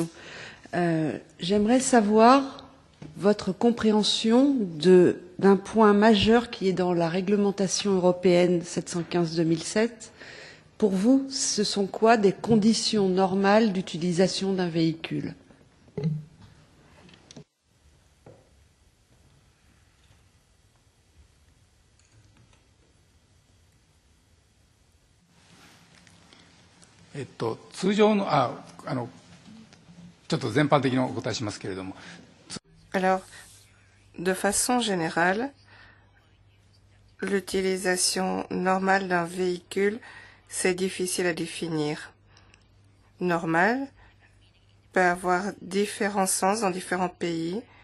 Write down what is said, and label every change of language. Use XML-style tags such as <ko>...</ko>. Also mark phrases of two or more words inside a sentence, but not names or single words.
<fr>J'aimerais savoir votre compréhension d'un point majeur qui est dans la réglementation européenne 715-2007. Pour vous, ce sont quoi des conditions normales d'utilisation d'un véhicule ?</fr> <ja>通常のちょっと全般的にお答えしますけれども。</ja> <fr>Alors, de façon générale, l'utilisation normale d'un véhicule, c'est difficile à définir. Normal peut avoir différents sens dans différents pays.</fr>